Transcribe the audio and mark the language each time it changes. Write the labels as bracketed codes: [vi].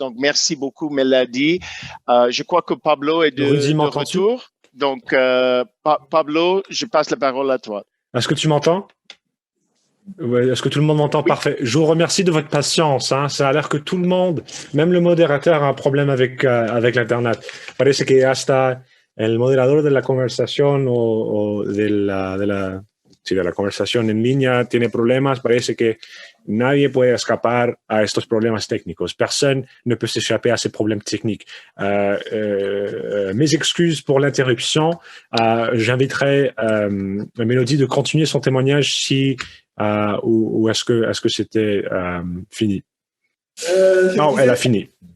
[fr] Donc, merci beaucoup, Mélodie. Je crois que Pablo est de retour. Donc, Pablo, je passe la parole à toi. Est-ce que tu m'entends? Ouais, est-ce que tout le monde m'entend? Oui. Parfait. Je vous remercie de votre patience. Hein. Ça a l'air que tout le monde, même le modérateur, a un problème avec l'Internet. [es] Parece que hasta el moderador de la conversación o de la conversación en línea tiene problemas. Parece que nadie puede escapar a estos problemas técnicos. [fr] Personne ne peut s'échapper à ces problèmes techniques. Mes excuses pour l'interruption. J'inviterai Mélodie de continuer son témoignage si ou est-ce que c'était fini? Non, elle a fini.